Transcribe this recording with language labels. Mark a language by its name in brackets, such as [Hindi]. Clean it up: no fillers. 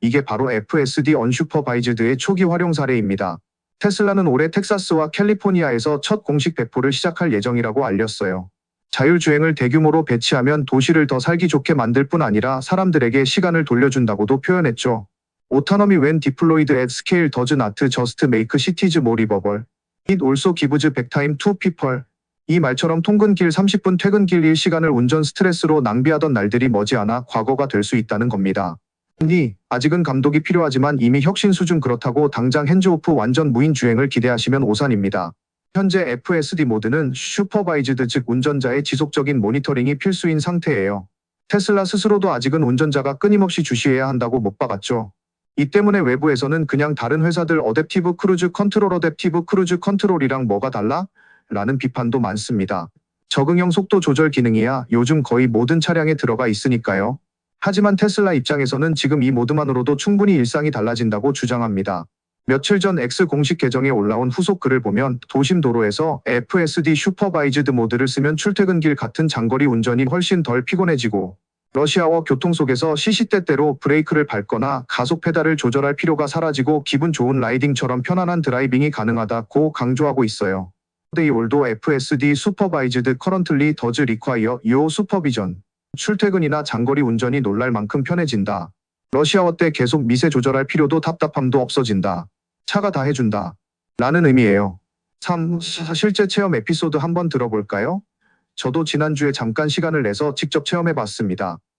[Korean] 이게 바로 FSD 언슈퍼바이즈드의 초기 활용 사례입니다. 테슬라는 올해 텍사스와 캘리포니아에서 첫 공식 배포를 시작할 예정이라고 알렸어요. 자율주행을 대규모로 배치하면 도시를 더 살기 좋게 만들 뿐 아니라 사람들에게 시간을 돌려준다고도 표현했죠. [English] Autonomy when deployed at scale does not just make cities more livable. It also gives back time to people. [Korean] 이 말처럼 통근길 30분, 퇴근길 1시간을 운전 스트레스로 낭비하던 날들이 머지않아 과거가 될 수 있다는 겁니다. 아직은 감독이 필요하지만 이미 혁신 수준. 그렇다고 당장 핸즈오프 완전 무인 주행을 기대하시면 오산입니다. 현재 FSD 모드는 슈퍼바이즈드, 즉 운전자의 지속적인 모니터링이 필수인 상태예요. 테슬라 스스로도 아직은 운전자가 끊임없이 주시해야 한다고 못 박았죠. 이 때문에 외부에서는 그냥 다른 회사들 어댑티브 크루즈 컨트롤이랑 뭐가 달라? 라는 비판도 많습니다. 적응형 속도 조절 기능이야 요즘 거의 모든 차량에 들어가 있으니까요. 하지만 테슬라 입장에서는 지금 이 모드만으로도 충분히 일상이 달라진다고 주장합니다. 며칠 전 X 공식 계정에 올라온 후속 글을 보면 도심 도로에서 FSD 슈퍼바이즈드 모드를 쓰면 출퇴근길 같은 장거리 운전이 훨씬 덜 피곤해지고 러시아워 교통 속에서 시시때때로 브레이크를 밟거나 가속 페달을 조절할 필요가 사라지고 기분 좋은 라이딩처럼 편안한 드라이빙이 가능하다고 강조하고 있어요. [English] They also FSD supervised currently does require your supervision. [Korean] 출퇴근이나 장거리 운전이 놀랄 만큼 편해진다. 러시아워 때 계속 미세 조절할 필요도 답답함도 없어진다. 차가 다 해준다. 라는 의미예요. 3. 실제 체험 에피소드 한번 들어볼까요? 저도 지난주에 잠깐 시간을 내서 직접 체험해봤습니다.